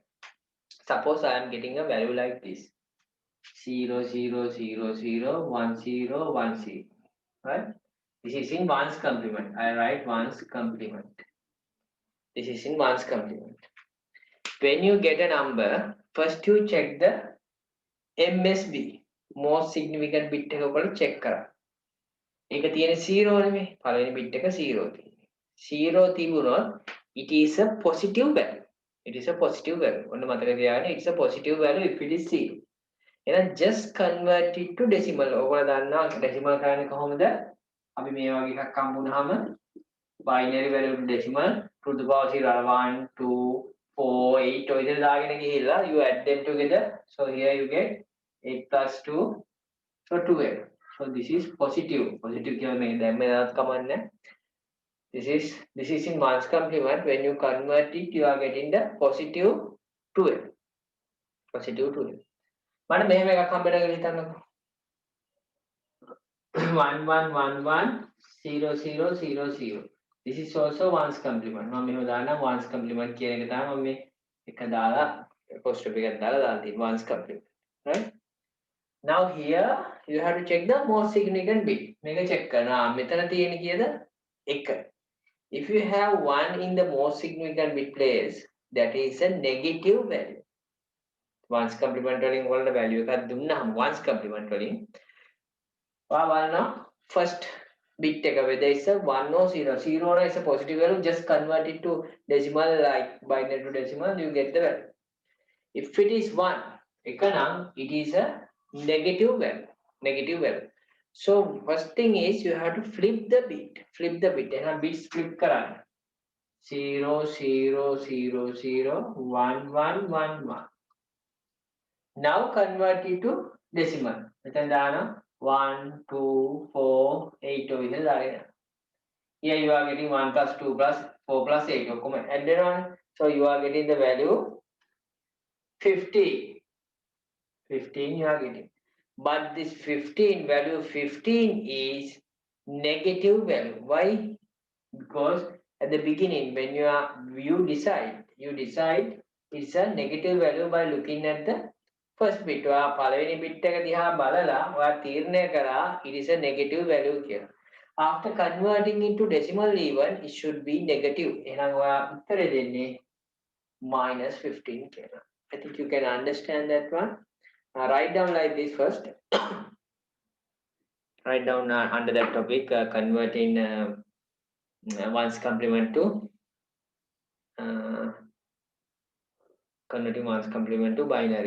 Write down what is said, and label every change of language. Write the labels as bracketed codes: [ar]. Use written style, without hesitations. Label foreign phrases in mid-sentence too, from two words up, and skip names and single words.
[en] Suppose I am getting a value like this: 0, 0, 0, 0, 1, 0, 1, 0. Right? This is in one's complement. I write one's complement. This is in one's complement. When you get a number, first you check the MSB, most significant bit [si] එක ඔයගොල්ලෝ check කරා. ඒක තියෙන 0 නෙමෙයි. පළවෙනි bit එක 0 තියෙන්නේ. [en] 0 තිබුණොත් it is a positive value. It is a positive value. [si] ඔන්න මතක තියාගන්න, [en] it's a positive value if it is 0. එහෙනම් just convert it to decimal. [si] ඔයගොල්ලෝ දන්නවා decimal කරන්නේ කොහොමද? අපි මේ වගේ එකක් හම්බ වුණාම [en] binary value to decimal to the power 0 1 2 4 8 [si] ඔය විදිහට දාගෙන ගිහිල්ලා [en] you add them together. So here you get 8 plus 2, so 12. So this is positive. Positive [si] කියලා මේ දැම්ම දාත් කමන්නේ. [en] This is in ones complement. When you convert it, you are getting the positive 12. Positive 12. [si] මට මෙහෙම එකක් හම්බෙලා කියලා හිතන්නකෝ. 1 1 1 1 0 0 0 0. [en] This is also ones complement. [si] මම මෙහෙම දාන්නම් [en] ones complement [si] කියන එක තමයි මම මේ එක දාලා apostrophe එකක් දාලා දාලා තියෙන්නේ [en] ones complement. [si] Right? [en] Now here you have to check the most significant bit. [si] මේක check කරනවා. මෙතන තියෙන කීයද? 1. [en] If you have 1 in the most significant bit place, that is a negative value. Ones complement [si] වලින් වලට value එකක් දුන්නාම [en] ones complement [si] වලින් බලන්න [en] first bit එක whether it's a 1 or 0. 0 is a positive value, just convert it to decimal like binary to decimal, you get the value. If it is 1 ekanam, it is a negative value. So first thing is you have to flip the bit. [si] එහෙනම් [en] bits flip [si] කරන්න. 0 0 0 0 1 1 1 1. [en] Now convert it to decimal. [si] මෙතන දානවා 1 2 4 8 ඔය විදිහට දාගෙන. [en] Here you are getting 1 plus 2 plus 4 plus 8 [si] ඔක්කොම add වෙනවනේ. [en] So you are getting the value 15. 15 you are getting. But this 15 value 15 is negative value. Why? Because at the beginning when you decide it's a negative value by looking at the first bit. [si] ඔයා පළවෙනි bit එක දිහා බලලා ඔයා තීරණය කරා [en] it is a negative value [si] කියලා. [en] After converting into decimal even, it should be negative. [si] එහෙනම් ඔයා උත්තරේ දෙන්නේ -15 කියලා. [en] I think you can understand that one. Write down like this first. Write down under that topic converting ones complement to converting ones complement to binary.